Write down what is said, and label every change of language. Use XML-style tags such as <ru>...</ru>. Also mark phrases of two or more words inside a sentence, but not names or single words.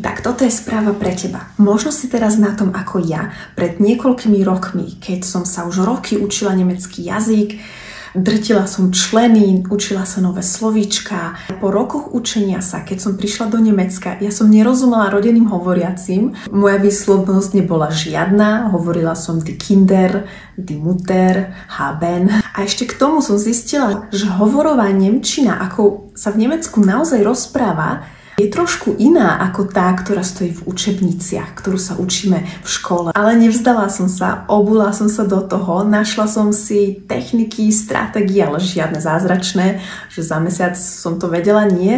<sk>Tak toto je správa pre teba. Možno si teraz na tom ako ja pred niekoľkými rokmi, keď som sa už roky učila nemecký jazyk, drtila som členy, učila sa nové slovíčka. Po rokoch učenia sa, keď som prišla do Nemecka, ja som nerozumela rodenným hovoriacim. Moja výslovnosť nebola žiadna, hovorila som</sk> <de>die Kinder, die Mutter, haben.</de> <sk>A ešte k tomu som zistila, že hovorová nemčina, ako sa v Nemecku naozaj rozpráva, je trošku iná ako tá, ktorá stojí v učebniciach, ktorú sa učíme v škole. Ale nevzdala som sa, obula som sa do toho, našla som si techniky, stratégie, ale žiadne zázračné, že za mesiac som to vedela, nie.</sk>